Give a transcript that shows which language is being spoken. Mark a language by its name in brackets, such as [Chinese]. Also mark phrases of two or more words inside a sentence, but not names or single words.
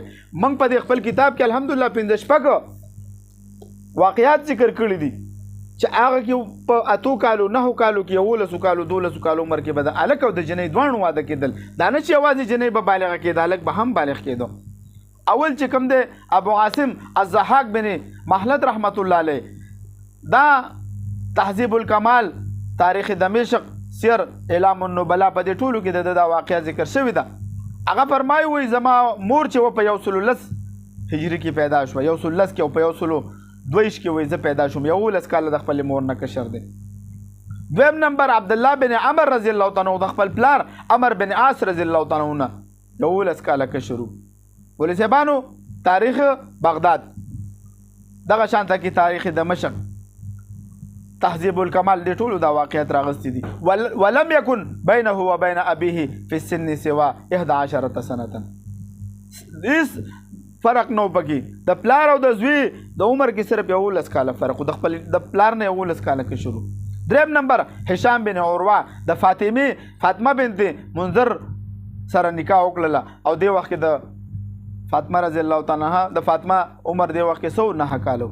[Pashto] موږ په دې خپل کتاب کې الحمدلله 15 واقعات ذکر کړي دي چې هغه کې په 8 کالو 9 کالو کې 11 کالو 12 کالو عمر کې به د هلک او د جنۍ دواړو واده کېدل. دا نه چې یوازې جنۍ به بالغه کېده، هلک به هم بالغ کېده. اول چې کوم دی ابو عاصم الضحاک بن مهلت [Arabic] رحمت الله علیه [Pashto] دا تهذیب الکمال، تاریخ دمشق، سیر اعلام النبلا په دې ټولو کې د دا واقعه ذکر شوې ده. هغه فرمایي وایي زما مور چې و په 110 هجري کې پیدا شوه، 110 کې او په 122 کې وایي زه پیدا شوم، 11 کاله د خپل مور نه کشر دی. دویم نمبر عبدالله بن عمر [Arabic] رضی الله تعالی عنه [Pashto] د خپل پلار عمر بن عاص [Arabic] رضی الله تعالی عنه [Pashto] 11 کاله کشرو. ولې صاحبانو تاریخ بغداد دغه شانته کې تاریخ دمشق، تهذیب الکمال، دې ټولو دا واقعیت راغستې دي. [Arabic] ولم یکن بینه و بین ابیه فی السن سوا 11 سنه. [Pashto] هیڅ فرق نو پکې د پلار او د زوی د عمر کې صرف 11 کاله فرق، د خپل د پلار نه 11 کاله کې شروع. دریم نمبر هشام بن عروه د فاطمه بنت منذر سره نکاح وکړله او دې وخت کې د فاطمه [Arabic] رضی الله تعالی عنها [Pashto] د فاطمه عمر دې وخت کې 9 کالو.